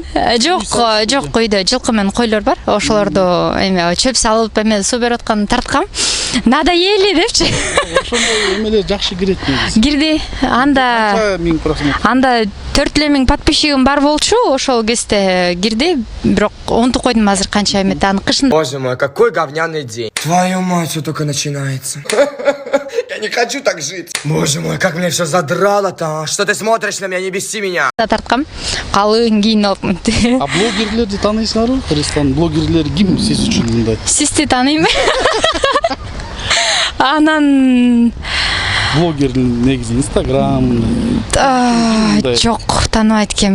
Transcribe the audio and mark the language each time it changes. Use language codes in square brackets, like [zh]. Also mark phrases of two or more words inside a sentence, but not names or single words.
[ky] Жок, үйдө жылкы менен койлор бар. Ошолорду эме чөп салып эме суу берип атканды тарткам. Надоели депчи. Ошондой эмелер жакшы кирет. Кирди. Анда 4 подписчигим бар болчу, ошол кезде кирди. Бирок унутуп койдум азыр канча эмет аны кышын. [ru] Боже мой, какой говняный день. Твою мать, все только начинается. Я не хочу так жить. Боже мой, как меня все задрало-то. Что ты смотришь на меня, не беси меня. [ky] Тарткам, калың кийинип. Блогерлерди тааныйсыңарбы? Кыргызстан блогерлери ким сиз үчүн мындай? Сизди тааныйм. Анан Блогердин негизи Инстаграм. Жок, тааныбайт ким.